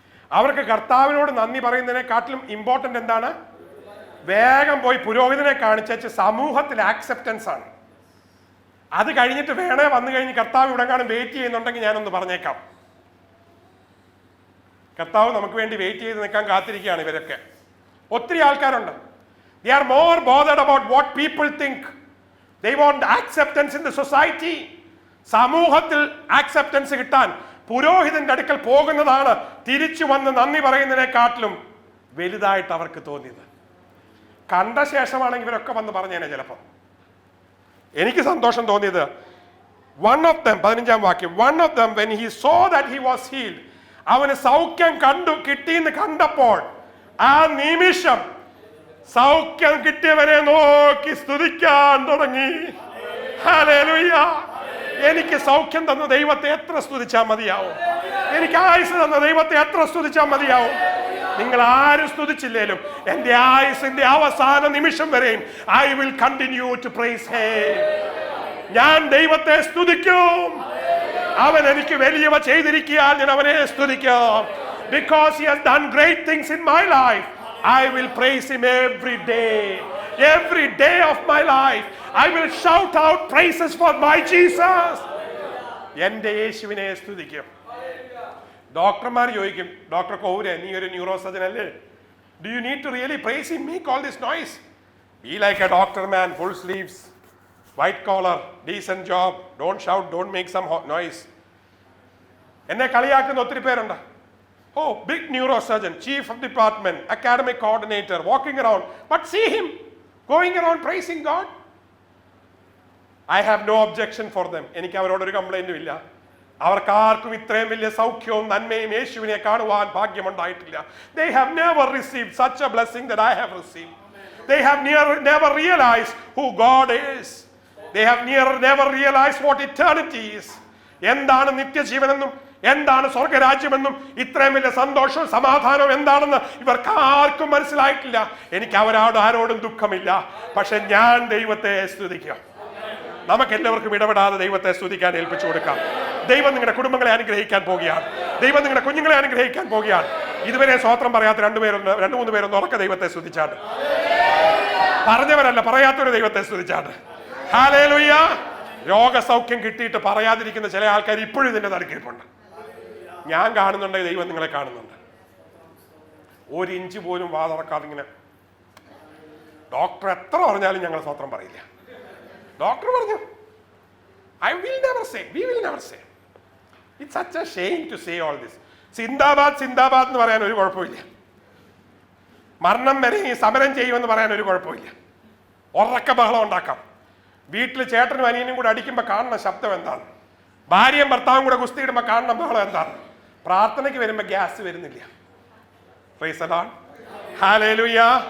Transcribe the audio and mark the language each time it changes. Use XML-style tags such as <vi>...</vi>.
<ml>അവർക്ക് കർത്താവിനോട് നന്ദി പറയുന്നതിനെക്കാട്ടിലും ഇമ്പോർട്ടൻ്റ് എന്താണ്? വേഗം പോയി പുരോഹിതനെ കാണിച്ചു സമൂഹത്തിൽ ആക്സെപ്റ്റൻസ് ആണ്. അത് കഴിഞ്ഞിട്ട് വേണേ വന്നു കഴിഞ്ഞ് കർത്താവ് ഇവിടെങ്ങാനും വെയിറ്റ് ചെയ്യുന്നുണ്ടെങ്കിൽ ഞാനൊന്ന് പറഞ്ഞേക്കാം. കർത്താവ് നമുക്ക് വേണ്ടി വെയിറ്റ് ചെയ്ത് നിൽക്കാൻ കാത്തിരിക്കുകയാണ് ഇവരൊക്കെ. ഒത്തിരി ആൾക്കാരുണ്ട്.</ml> <en>They are more bothered about what people think. They want acceptance in the society.</en> <ml>സമൂഹത്തിൽ ആക്സെപ്റ്റൻസ് കിട്ടാൻ പുരോഹിതന്റെ അടുക്കൽ പോകുന്നതാണ് തിരിച്ചു വന്ന് നന്ദി പറയുന്നതിനെക്കാട്ടിലും വലുതായിട്ട് അവർക്ക് തോന്നിയത്. കണ്ട ശേഷമാണെങ്കിൽ ഇവരൊക്കെ വന്ന് പറഞ്ഞേനെ ചിലപ്പോൾ. എനിക്ക് സന്തോഷം തോന്നിയത്</ml> <en>one of them, 15-ാം വാക്യം, one of them when he saw that he was healed,</en> <ml>അവന് സൗഖ്യം കിട്ടിയെന്ന് കണ്ടപ്പോൾ ആ നിമിഷം സൗഖ്യം കിട്ടിയവരെ നോക്കി സ്തുതിക്കാൻ തുടങ്ങി. ഹല്ലേലൂയ. എനിക്ക് സൗഖ്യം തന്ന ദൈവത്തെ എത്ര സ്തുതിച്ചാൽ മതിയാവും? എനിക്ക് ആയുസ് തന്ന ദൈവത്തെ എത്ര സ്തുതിച്ചാൽ മതിയാവും? നിങ്ങൾ ആരും സ്തുതിച്ചില്ലേലും എൻ്റെ ആയുസിന്റെ അവസാന നിമിഷം വരെയും</ml> <en>I will continue to praise him.</en> <ml>ഞാൻ ദൈവത്തെ സ്തുതിക്കും. അവൻ എനിക്ക് വലിയവ ചെയ്തിരിക്കാൻ ഞാൻ അവനെ സ്തുതിക്കും.</ml> <en>Because he has done great things in my life, I will praise him every day. Every day of my life I will shout out praises for my Jesus.</en> <ml>എൻ്റെ യേശുവിനെ സ്തുതിക്കും. ഡോക്ടർമാർ ചോദിക്കും, ഡോക്ടർ കൗരെ, നീ ഒരു ന്യൂറോ സർജൻ അല്ലേ?</ml> <en>Do you need to really praise him? Make all this noise. Be like a doctor man, full sleeves. White collar, decent job, don't shout, don't make some noise.</en> <ml>എന്നെ കളിയാക്കുന്ന ഒത്തിരി പേരുണ്ട്.</ml> <en>Oh, big neurosurgeon, chief of department, academic coordinator, walking around, but see him going around praising God. I have no objection for them.</en> <ml>എനിക്ക് അവരോടൊരു കംപ്ലൈന്റും ഇല്ല. അവർക്കാർക്കും ഇത്രയും വലിയ സൗഖ്യവും നന്മയും യേശുവിനെ കാണുവാൻ ഭാഗ്യമുണ്ടായിട്ടില്ല.</ml> <en>They have never received such a blessing that I have received. They have never realized who God is. They have never realized what eternity is.</en> <ml>എന്താണ് നിത്യജീവനെന്നും എന്താണ് സ്വർഗരാജ്യമെന്നും ഇത്രയും വലിയ സന്തോഷവും സമാധാനവും എന്താണെന്ന് ഇവർക്ക് ആർക്കും മനസ്സിലായിട്ടില്ല. എനിക്ക് ആരോടും ദുഃഖമില്ല. പക്ഷെ ഞാൻ ദൈവത്തെ സ്തുതിക്കാം. നമുക്ക് എല്ലാവർക്കും ഇടപെടാതെ ദൈവത്തെ സ്തുതിക്കാൻ ഏൽപ്പിച്ചു കൊടുക്കാം. ദൈവം നിങ്ങളുടെ കുടുംബങ്ങളെ അനുഗ്രഹിക്കാൻ പോകുകയാണ്. ദൈവം നിങ്ങളുടെ കുഞ്ഞുങ്ങളെ അനുഗ്രഹിക്കാൻ പോകുകയാണ്. ഇതുവരെ സ്വോത്രം പറയാത്ത രണ്ട് മൂന്ന് പേരൊന്ന് ഉറക്ക ദൈവത്തെ സ്തുതിച്ചാണ്. പറഞ്ഞവരല്ല, പറയാത്തൊരു ദൈവത്തെ സ്തുതിച്ചാണ്. ഹല്ലേലൂയ. രോഗസൗഖ്യം കിട്ടിയിട്ട് പറയാതിരിക്കുന്ന ചില ആൾക്കാർ ഇപ്പോഴും ഇതിന്റെ നടുക്കിരിപ്പുണ്ട്. ഞാൻ കാണുന്നുണ്ട്, ദൈവം നിങ്ങളെ കാണുന്നുണ്ട്. ഒരു ഇഞ്ച് പോലും വാതുറക്കാതെ ഇങ്ങനെ ഡോക്ടർ എത്ര പറഞ്ഞാലും ഞങ്ങൾ സ്വോത്രം പറയില്ല. ഡോക്ടർ പറഞ്ഞു,</ml> <en>I will never say, we will never say. It's such a shame to say all this.</en> <ml>സിന്ദാബാദ് സിന്ദാബാദ് എന്ന് പറയാൻ ഒരു കുഴപ്പമില്ല. മരണം വരെ ഈ സമരം ചെയ്യുമെന്ന് പറയാൻ ഒരു കുഴപ്പമില്ല. ഉറക്ക ബഹളം ഉണ്ടാക്കാം. വീട്ടിൽ ചേട്ടനും അനിയനും കൂടെ അടിക്കുമ്പോൾ കാണുന്ന ശബ്ദം എന്താണ്? ഭാര്യയും ഭർത്താവും കൂടെ കുസ്തിയിടുമ്പോൾ കാണുന്ന ബഹളം എന്താണ്? പ്രാർത്ഥനയ്ക്ക് വരുമ്പോൾ ഗ്യാസ് വരുന്നില്ല. Praise the Lord. ഹല്ലേലൂയ.</ml>